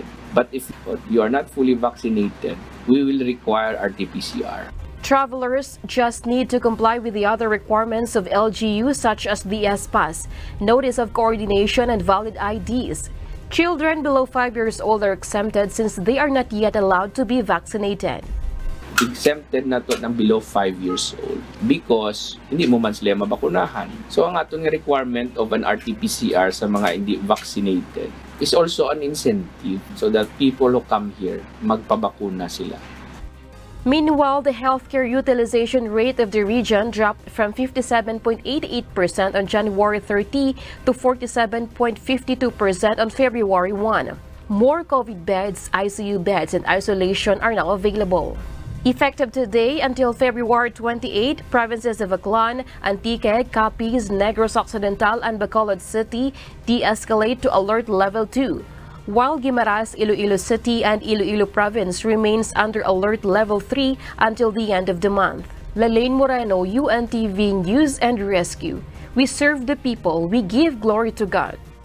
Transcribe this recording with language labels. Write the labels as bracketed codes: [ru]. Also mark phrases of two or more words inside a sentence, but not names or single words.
[en] But if you are not fully vaccinated, we will require RT-PCR. Travelers just need to comply with the other requirements of LGU such as the S-Pass, Notice of Coordination, and valid IDs. Children below 5 years old are exempted since they are not yet allowed to be vaccinated. [tl] Exempted na to ng [en] below 5 years old because [tl] hindi mo man sila mabakunahan. [en] So [hil] ang atong [en] requirement of an RT-PCR [hil] sa mga hindi [en] vaccinated is also an incentive so that people who come here [hil] magpabakuna sila. [en] Meanwhile, the healthcare utilization rate of the region dropped from 57.88% on January 30 to 47.52% on February 1. More COVID beds, ICU beds, and isolation are now available. Effective today until February 28, provinces of Aklan, Antique, Capiz, Negros Occidental, and Bacolod City de-escalate to Alert Level 2, while Guimaras, Iloilo City, and Iloilo Province remains under Alert Level 3 until the end of the month. Isko Moreno, UNTV News and Rescue. We serve the people, we give glory to God.